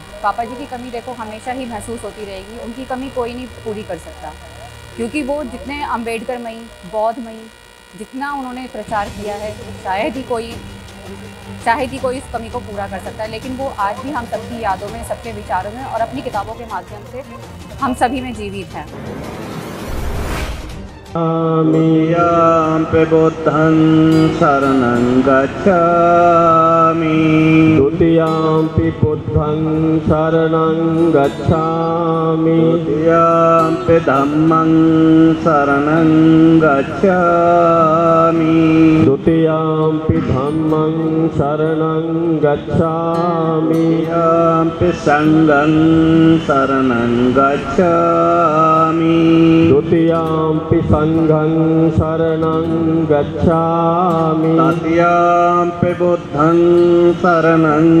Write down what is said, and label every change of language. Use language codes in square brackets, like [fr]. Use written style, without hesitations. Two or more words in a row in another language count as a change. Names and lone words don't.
[hi] पापा जी की कमी देखो हमेशा ही महसूस होती रहेगी, उनकी कमी कोई नहीं पूरी कर सकता, क्योंकि वो जितने अम्बेडकरमयी, बौद्धमयी जितना उन्होंने प्रचार किया है, शायद ही कोई इस कमी को पूरा कर सकता है। लेकिन वो आज भी हम सबकी यादों में, सबके विचारों में और अपनी किताबों के माध्यम से हम सभी में जीवित हैं। [pi] याम्पि बुद्धं शरणं गच्छामि, द्वितीयाम्पि बुद्धं शरणं गच्छामि, तृतीयाम्पि धम्मं शरणं गच्छामि, द्वितीयाम्पि धम्मं शरणं गच्छामि, तृतीयाम्पि संघं शरणं गच्छामि, द्वितीयाम्पि संघं शरणं गच्छामि, तृतीयाम्पि बुद्धं शरणं